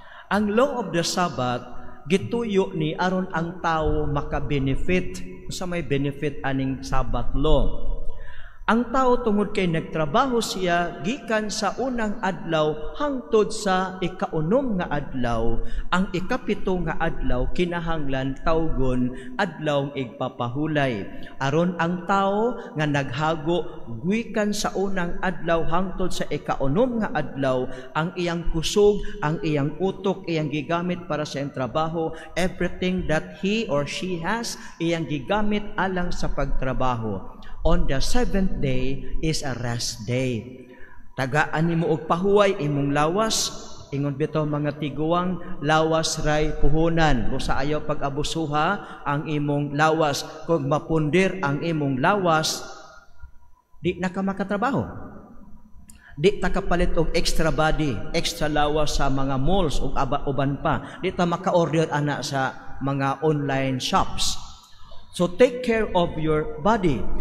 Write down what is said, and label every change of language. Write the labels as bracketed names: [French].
[Cebuano] Ang law of the Sabbath, gituyo ni aron ang tao maka-benefit. Sa may benefit aning Sabbath law. Ang tao tungod kay nagtrabaho siya gikan sa unang adlaw hangtod sa ikaunom nga adlaw, ang ikapito nga adlaw kinahanglan tawgon adlaw igpapahulay. Aron ang tao nga naghago gikan sa unang adlaw hangtod sa ikaunom nga adlaw, ang iyang kusog, ang iyang utok, iyang gigamit para sa iyang trabaho, [English] everything that he or she has, [Cebuano] iyang gigamit alang sa pagtrabaho. [English] On the seventh day is a rest day. [Cebuano] Tagaan nimo og pahuway imong lawas, ingon bitaw mga tiguang, lawas ray puhunan. Busa ayaw pag-abusuha ang imong lawas. Kung mapundir ang imong lawas, di na ka makatrabaho. Di ta kapalit og extra body, extra lawas sa mga malls ug uban pa. Di ta maka-order ana sa mga online shops. [English] So take care of your body.